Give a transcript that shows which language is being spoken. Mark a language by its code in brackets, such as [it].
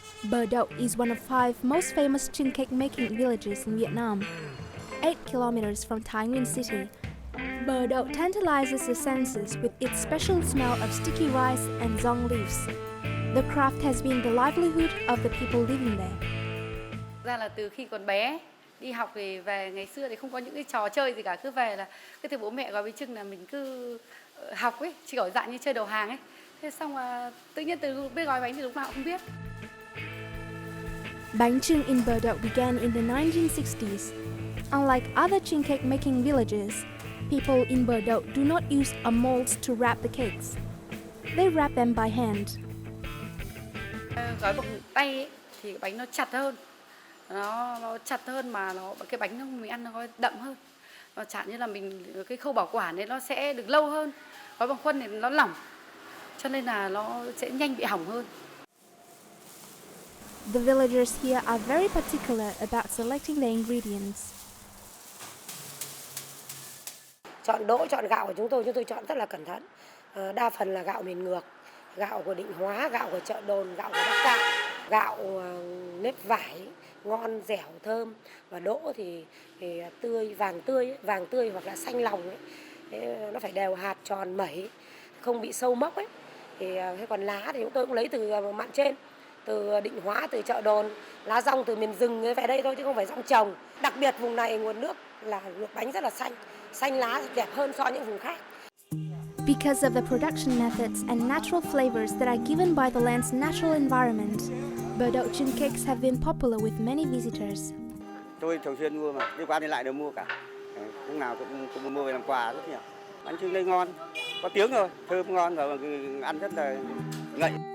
[en] Bờ Đậu is one of 5 most famous chưng cake making villages in Vietnam. 8 kilometers from Thái Nguyên city, Bờ Đậu tantalizes the senses with its special smell of sticky rice and zong leaves. The craft has been the livelihood of the people living there. [vi] Ra là từ khi còn bé đi học thì về, ngày xưa thì không có những cái trò chơi gì cả, cứ về là cứ thấy bố mẹ gói bánh chưng là mình cứ học ấy, chỉ ở dạng như chơi đầu hàng ấy. Thế xong là tự nhiên từ biết gói bánh thì lúc nào cũng không biết. [en] Bánh chưng in Bờ Đậu began in the 1960s. Unlike other chưng cake making villages, people in Bờ Đậu do not use a mold to wrap the cakes. They wrap them by hand. [vi] Gói bằng tay ấy, thì cái bánh nó chặt hơn, nó chặt hơn mà cái bánh mình ăn nó có đậm hơn. Và chẳng như là mình cái khâu bảo quản ấy nó sẽ được lâu hơn. Gói bằng khuôn thì nó lỏng, cho nên là nó sẽ nhanh bị hỏng hơn. [en] The villagers here are very particular about selecting the ingredients. [vi] Chọn đỗ, chọn gạo của chúng tôi chọn rất là cẩn thận. Đa phần là gạo miền ngược, gạo của Định Hóa, gạo của chợ Đồn, gạo của Bắc Cạn, gạo nếp vải ngon, dẻo, thơm, và đỗ thì tươi, vàng tươi hoặc là xanh lòng ấy. Nó phải đều hạt tròn mẩy, không bị sâu mốc ấy. Thế còn lá thì chúng tôi cũng lấy từ mạn trên, từ Định Hóa, từ chợ Đồn, lá rong từ miền rừng về đây thôi chứ không phải rong trồng. Đặc biệt vùng này nguồn nước là luộc bánh rất là xanh lá đẹp hơn so với những vùng khác. [en] Because of the production methods and natural flavors that are given by the land's natural environment, bờ đậu trưng cakes have been popular with many visitors. [vi] Tôi thường xuyên mua mà, đi qua đi lại đều mua cả. Lúc nào cũng mua về làm quà rất nhiều. Bánh trưng đây ngon, có tiếng rồi, thơm ngon và ăn rất là ngậy.